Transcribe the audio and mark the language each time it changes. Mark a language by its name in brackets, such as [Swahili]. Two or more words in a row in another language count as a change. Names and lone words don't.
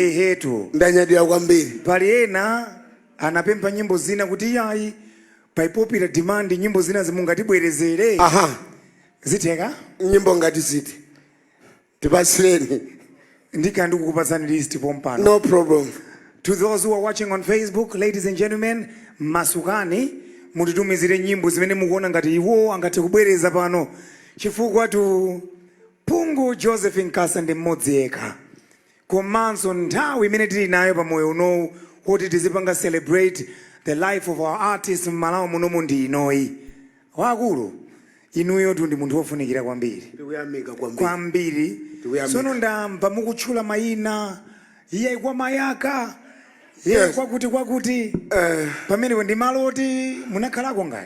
[Nyanja] Ehetu. Ndanyadira kwambiri. Pali ena anapempha nyimbo zina kuti yayi pa [English] popular demand [Nyanja] nyimbo zina zimungatibwerezere. Aha. Ziteka? Nyimbo ngati ziti. Tipasireni. Ndikukupatsani list pompano. [English] No problem. To those who are watching on Facebook, ladies and gentlemen, [Nyanja] masukani mutitumizire nyimbo zimene mukuona ngati iwo angathe kubwereza pano. Chifukwa tu Pungu Josephine Kasa ndi mmodzi yekha. Komanso nthawi imene tili nayo pamoyo uno kuti tizipanga [English] celebrate the life of our artists [Nyanja] m'Malawi munomu ndi inoyi. Wakulu, inuyo tu ndi munthu wofunikira kwambiri. Tikuyamika Kwambiri. Sono ndamva mukutchula mayina. Iye kwa mayaka. Yes. Kwakuti. Pamene ndi malo oti munakhalako ngati.